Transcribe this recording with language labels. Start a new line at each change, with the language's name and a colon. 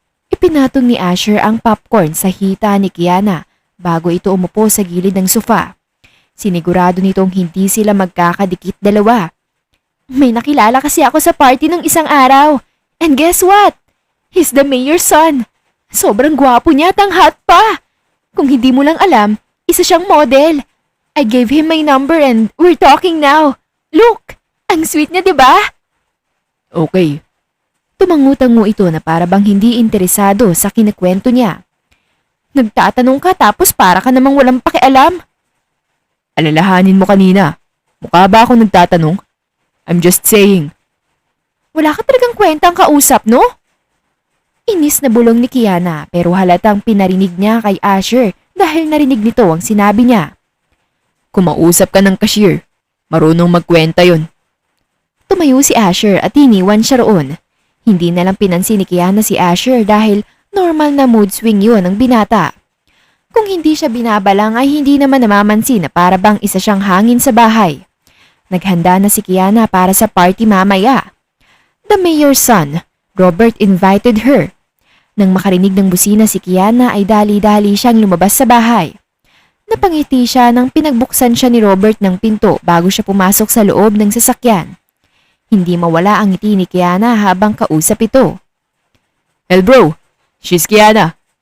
Filipino: Ipinatong ni Asher ang popcorn sa hita ni Kiana bago ito umupo sa gilid ng sofa. Sinigurado nitong hindi sila magkakadikit dalawa. May nakilala kasi ako sa party ng isang araw.
English: And guess what? He's the mayor's son.
Filipino: Sobrang gwapo niya at ang hot pa. Kung hindi mo lang alam, isa siyang model.
English: I gave him my number and we're talking now.
Filipino: Look, ang sweet niya, 'di ba?
English: Okay.
Filipino: Tumangutango ito na para bang hindi interesado sa kinikwento niya. Nagtatanong ka tapos para ka namang walang pakialam. Alalahanin mo kanina. Mukha ba ako nagtatanong?
English: I'm just saying.
Filipino: Wala ka talagang kwentang kausap, no? Inis na bulong ni Kiana pero halatang pinarinig niya kay Asher dahil narinig nito ang sinabi niya. Kumausap ka ng cashier. Marunong magkwenta yon. Tumayo si Asher at iniwan siya roon. Hindi na lang pinansin ni Kiana si Asher dahil normal na mood swing yun ng binata. Kung hindi siya binabalang ay hindi naman namamansin na para bang isa siyang hangin sa bahay. Naghanda na si Kiana para sa party mamaya.
English: The mayor's son, Robert invited her.
Filipino: Nang makarinig ng busina si Kiana ay dali-dali siyang lumabas sa bahay. Napangiti siya nang pinagbuksan siya ni Robert ng pinto bago siya pumasok sa loob ng sasakyan. Hindi mawala ang ngiti ni Kiana habang kausap ito.
English: Well bro, she's Kiana.